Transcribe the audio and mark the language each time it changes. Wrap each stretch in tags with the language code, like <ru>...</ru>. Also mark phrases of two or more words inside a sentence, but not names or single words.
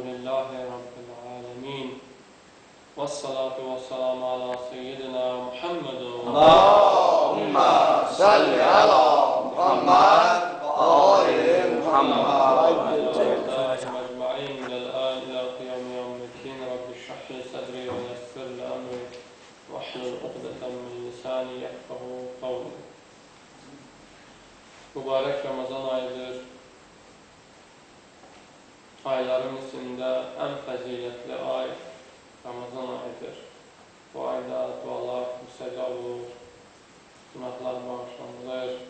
<ar>الحمد لله رب العالمين. والصلاة والسلام على سيدنا محمد. اللهم صل على محمد وآل محمد. أجمعين إلى الآن إلى قيام يوم الدين. رب اشرح لي صدري ويسر لي أمري واحلل عقدة من لساني يفقهوا قولي.</ar> <tr>Mübarek Ramazan ayıdır.</tr> <az>Ayların içində ən fəzilətli ay Ramazan ayıdır. Bu ayda dualar müstəcab olur, günahlar bağışlanılır.</az>